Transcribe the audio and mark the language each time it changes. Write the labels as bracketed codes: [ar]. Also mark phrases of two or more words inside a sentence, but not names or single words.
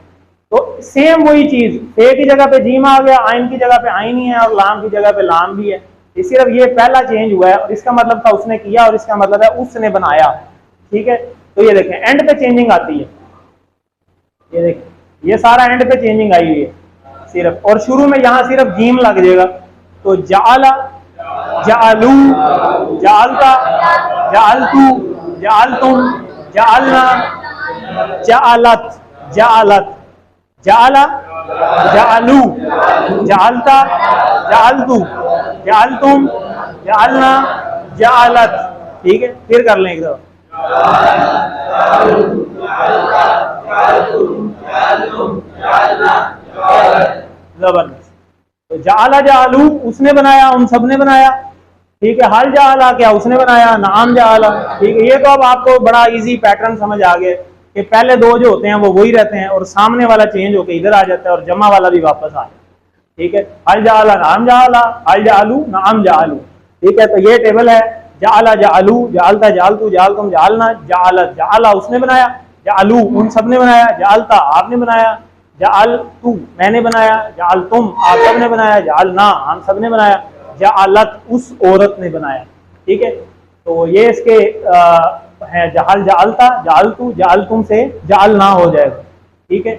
[hi] तो सेम वही चीज, फे की जगह पे जीम आ गया, आइन की जगह पे आइन ही है, और लाम की जगह पे लाम भी है। सिर्फ ये पहला चेंज हुआ है, और इसका मतलब था उसने किया, और इसका मतलब है उसने बनाया, ठीक है। तो ये देखें एंड पे चेंजिंग आती है, ये देखें ये सारा एंड पे चेंजिंग आई हुई है सिर्फ, और शुरू में यहां सिर्फ जीम लग जाएगा। [ar] तो جعل، جعلوا، جعلتَ، جعلتُ، جعلتم، جعلنا، جعلت، جعلت، جعل، جعلوا، جعلتَ، جعلتُ، جعلتم، جعلنا، جعلت, [hi] ठीक है। फिर कर लें एक दफा, जबरदस्त। तो [ar] جعل، جعلوا [hi] उसने बनाया, उन सब ने बनाया, ठीक है। [ar] هل جعل [hi] क्या उसने बनाया, [ar] نعم جعل, [hi] ठीक है। ये तो अब आपको बड़ा इजी पैटर्न समझ आ गया कि पहले दो जो होते हैं वो वही रहते हैं, और सामने वाला चेंज होकर इधर आ जाता है, और जमा वाला भी वापस आ जाता है, ठीक है। [ar] هل جعل، نعم جعل، هل جعلوا، نعم جعلوا, [hi] ठीक है। तो ये टेबल है, [ar] جعل، جعلوا، جعلتَ، جعلتُ، جعلتم، جعلنا، جعلت. [hi] जाला उसने बनाया, जालू उन सब ने बनाया, जालता आपने बनाया, जाल तू मैंने बनाया, जाल तुम आप सब ने बनाया, जाल ना हम सब ने बनाया, जालत उस औरत ने बनाया, ठीक है। तो ये इसके है [ar] جعل، جعلتَ، جعلتُ، جعلتم [hi] से [ar] جعلنا [hi] हो जाएगा, ठीक है।